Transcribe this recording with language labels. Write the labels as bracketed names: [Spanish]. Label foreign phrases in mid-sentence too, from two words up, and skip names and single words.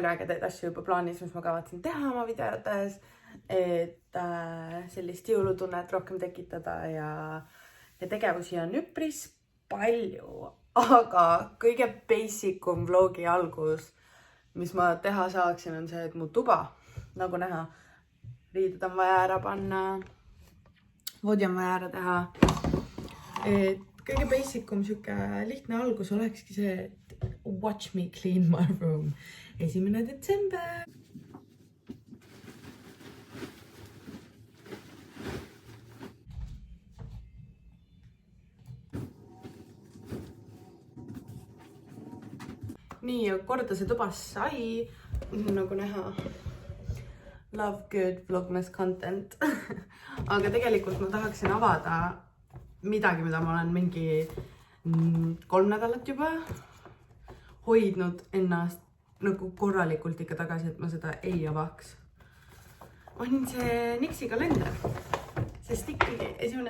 [Estonian] palju ägedaid asju juba plaanis, mis ma kavatsen teha oma videotes, et sellist jõulutunnet rohkem tekitada ja tegevusi on üpris palju, aga kõige basicum vlogi algus, mis ma teha saaksin, on see, et mu tuba, nagu näha, riided on vaja ära panna, voodi on vaja ära teha. Et kõige basicum siuke lihtne algus olekski see, et [English] watch me clean my room. [Estonian] 1. detsember. Nii, ja korda see tubas sai, nagu näha, [English] love good vlogmas content. [Estonian] Aga tegelikult ma tahaksin avada midagi, mida ma olen mingi 3 nädalat juba hoidnud ennast nagu korralikult ikka tagasi, et ma seda ei avaks. On see Nixi kalender, sest ikkagi 1.